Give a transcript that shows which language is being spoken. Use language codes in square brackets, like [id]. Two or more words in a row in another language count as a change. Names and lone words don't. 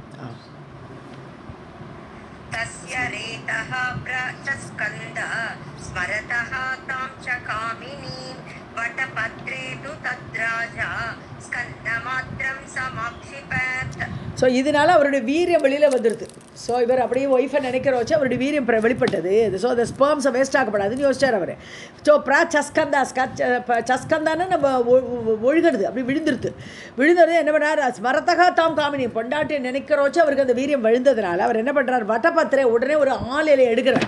[sa] तस्य रेतः प्रचस्कन्द स्मरतः तां च कामिनीं वटपत्रे तु तद्राजा स्कन्दमात्रं समाक्षिपत्. [ta] ஸோ இதனால் அவருடைய வீரியம் வெளியில் வந்துடுது. ஸோ இவர் அப்படியே ஒய்ஃபை நினைக்கிற வச்சு அவருடைய வீரியம் வெளிப்பட்டது. ஸோ அந்த ஸ்பெர்ம்ஸை வேஸ்ட் ஆகப்படாதுன்னு யோசிச்சார் அவர். ஸோ சஸ்கந்தான்னு நம்ம ஒழுகிறது அப்படி விழுந்துருது என்ன பண்ணார், [sa] स्मरतः तां कामिनी [ta] பொண்டாட்டியை நினைக்கிற வச்சு அவருக்கு அந்த வீரியம் விழுந்ததுனால அவர் என்ன பண்ணுறார், வட்டப்பத்திரை உடனே ஒரு ஆள் இலையை எடுக்கிறார்.